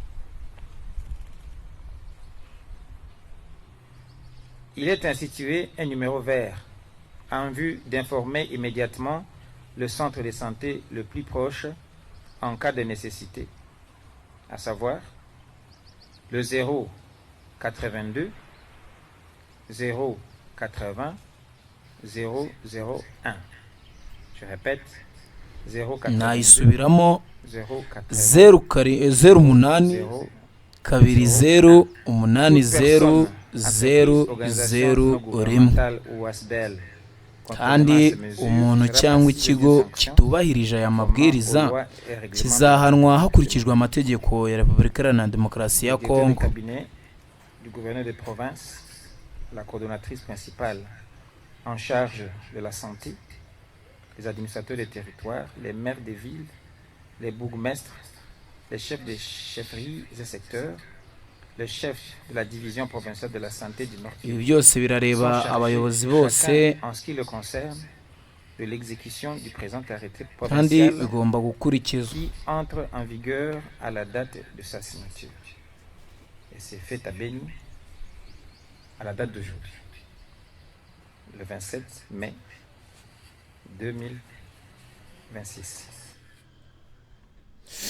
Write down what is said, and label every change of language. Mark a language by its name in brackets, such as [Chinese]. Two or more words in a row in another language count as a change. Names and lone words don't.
[French] Il est institué un numéro vert en vue d'informer immédiatement le centre de santé le plus proche en cas de nécessité, à savoir le 082 080 001. Je répète, 082 [Kinyarwanda] nayisubiramo 08208000001. Kandi umuntu cyangwa ikigo kitubahirije aya mabwiriza kizahanwa hakurikijwe amategeko ya Repubulika Iharanira Demokarasi ya Kongo. [French] Du gouverneur de province, la coordonnatrice principale en charge de la santé, les administrateurs des territoires, les maires des villes, les bourgmestres, les chefs des chefferies et secteurs, le chef de la division provinciale de la santé du Nord. [Kinyarwanda] Ibi byose birareba abayobozi bose [French] en ce qui le concerne de l'exécution du présent arrêté [Kinyarwanda] kandi [French] provincial [Kinyarwanda] bigomba gukurikizwa. [French] qui entre en vigueur à la date de sa signature. Et c'est fait à Béni à la date d'aujourd'hui, le 27 mai 2026.